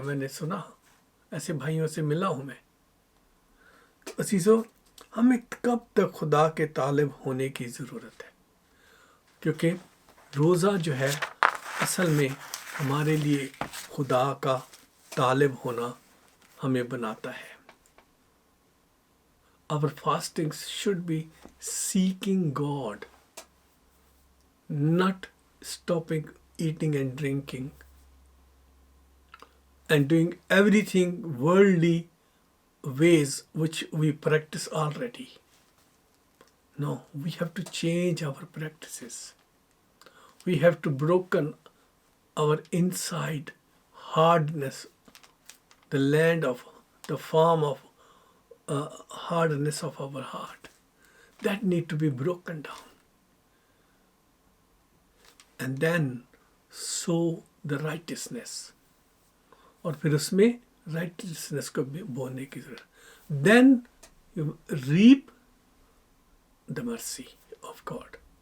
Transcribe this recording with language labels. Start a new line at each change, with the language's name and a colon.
Hindi: मैंने सुना, ऐसे भाइयों से मिला हूँ मैं। तो अजीजों, हमें कब तक खुदा के तालिब होने की ज़रूरत है? क्योंकि रोज़ा जो है असल में हमारे लिए खुदा का तालिब होना हमें बनाता है।
English: Our fastings should be seeking God, not stopping eating and drinking and doing everything worldly ways which we practice already. No, we have to change our practices. We have to broken our inside hardness, the land of the farm of hardness of our heart. That need to be broken down. And then sow the righteousness.
Hindi: और फिर उसमें righteousness को बोने की जरूरत.
English: Then you reap the mercy of God.